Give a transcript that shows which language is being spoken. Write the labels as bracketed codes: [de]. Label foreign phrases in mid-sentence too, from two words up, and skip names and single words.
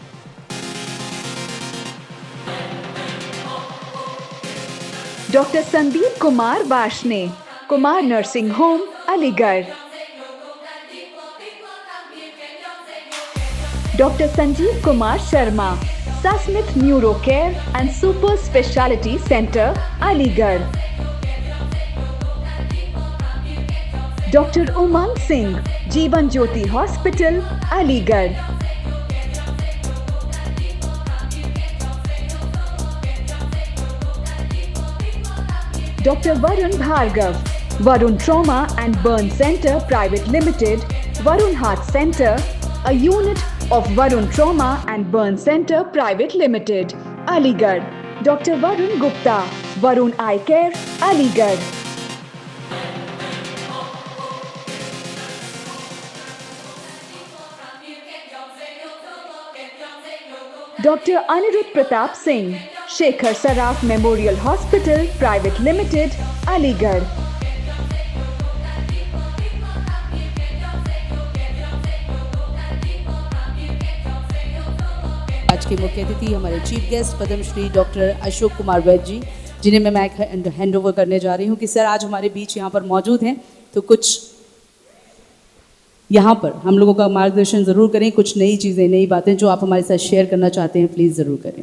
[en] Dr. Sandeep Kumar Vashne, Kumar Nursing Home, Aligarh. Dr. Sanjeev Kumar Sharma, Sasmith Neuro Care and Super Speciality Center, Aligarh. Dr. Umang Singh, Jeevan Jyoti Hospital, Aligarh. Dr. Varun Bhargav, Varun Trauma and Burn Center Private Limited, Varun Heart Center, a unit of Varun Trauma and Burn Center Private Limited, Aligarh. Dr. Varun Gupta, Varun Eye Care, Aligarh. Dr. Anirudh Pratap Singh, Shekhar Saraf Memorial Hospital Private Limited, Aligarh. [hi] आज के मुख्य अतिथि हमारे [en] chief guest [hi] पद्मश्री डॉक्टर अशोक कुमार वैद्य जी, जिन्हें मैं [en] mike hand over [hi] करने जा रही हूं कि सर आज हमारे बीच यहाँ पर मौजूद हैं, तो कुछ यहाँ पर हम लोगों का मार्गदर्शन ज़रूर करें, कुछ नई चीज़ें, नई बातें जो आप हमारे साथ शेयर करना चाहते हैं, प्लीज़ ज़रूर करें।